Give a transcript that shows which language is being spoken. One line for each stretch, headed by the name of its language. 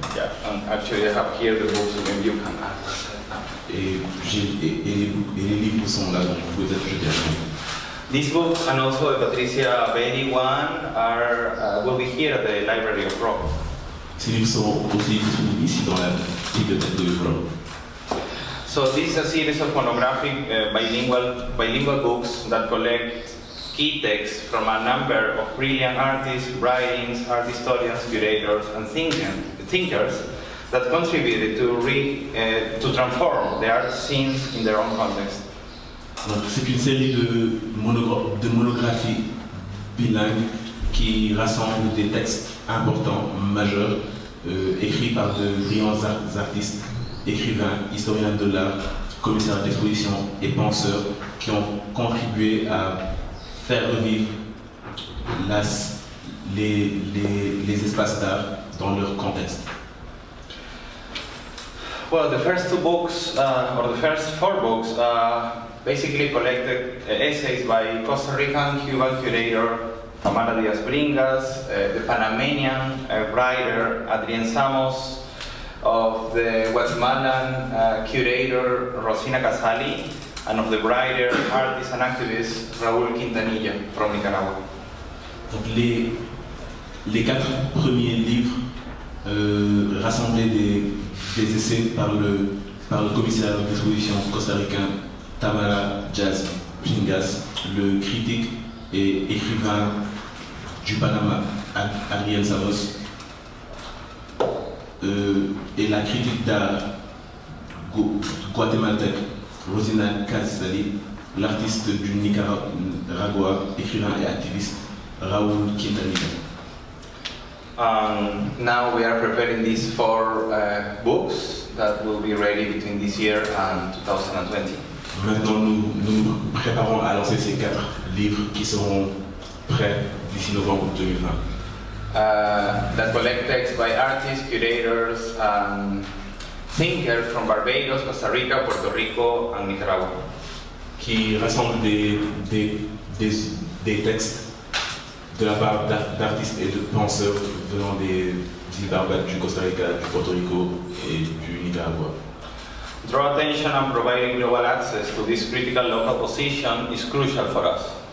English: Yeah, and actually I have here the books, and maybe you can access it.
French: Et les livres sont là, donc vous pouvez être jeter à l'œil.
English: These books and also the Patricia Bailey one will be here at the Library of Rome.
French: Ces livres seront aussi disponibles ici dans la bibliothèque de Rome.
English: So this is a series of monographic bilingual books that collect key texts from a number of brilliant artists, writings, art historians, curators, and thinkers that contributed to transform the art scenes in their own context.
French: C'est une série de monographies bilingues qui rassemblent des textes importants, majeurs, écrits par de brillants artistes, écrivains, historiens de l'art, commissaires d'exposition et penseurs qui ont contribué à faire revivre les espaces d'art dans leur contexte.
English: Well, the first two books, or the first four books, basically collected essays by Costa Rican Cuban curator Tamara Diaz Bringas, the Panamanian writer Adrián Samos, of the Guatemalan curator Rosina Casali, and of the writer, artist and activist Raúl Quintanilla from Nicaragua.
French: Donc les quatre premiers livres rassemblaient des essais par le commissaire d'exposition costaricain Tamara Diaz Bringas, le critique et écrivain du Panama Adrián Samos, et la critique d'art guatémaltèque Rosina Casali, l'artiste du Nicaragua, écrivain et activiste Raúl Quintanilla.
English: Now we are preparing these four books that will be ready between this year and 2020.
French: Maintenant, nous préparons à lancer ces quatre livres qui seront prêts d'ici novembre 2020.
English: That collect texts by artists, curators, and thinkers from Barbados, Costa Rica, Puerto Rico, and Nicaragua.
French: Qui rassemblent des textes de la part d'artistes et de penseurs venant des îles Barbades, du Costa Rica, du Puerto Rico et du Nicaragua.
English: Draw attention and providing global access to this critical local position is crucial for us.